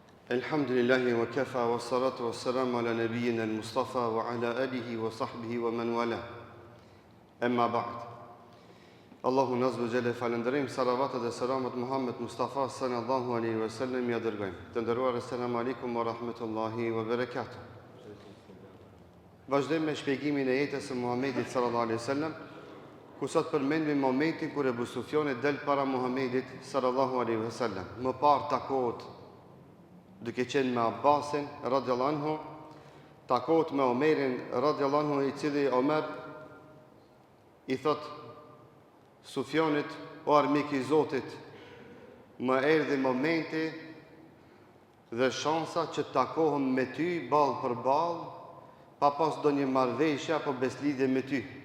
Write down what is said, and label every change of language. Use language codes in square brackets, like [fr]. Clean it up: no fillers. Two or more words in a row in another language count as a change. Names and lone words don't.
[ar] الحمد لله وكفى والصلاة والسلام على نبينا المصطفى وعلى آله وصحبه ومن والى. أما بعد. [sq] Allahu nazbu gjele falendërim, salavatet dhe selamat Muhammed Mustafa [ar] صلى الله عليه وسلم [sq] ja dërgojmë. Të ndëruar, [ar] السلام عليكم ورحمة الله وبركاته. [sq] Vazhdojmë me shpjegimin e jetës së Muhammedit [ar] صلى الله عليه وسلم, [sq] ku sot përmendim momentin kur Ebu Sufjani del para Muhammedit [ar] صلى الله عليه وسلم. [sq] Më parë takohet duke qenë me Abbasin [ar] رضي الله عنه, [sq] takohet me Omerin [ar] رضي الله عنه, [sq] i cili Omer i thot Sufjanit: o armik i Zotit, më erdhi momenti dhe shansa që takohem me ty ballë për ballë, pa pas do një marrëveshje apo beslidhje me ty.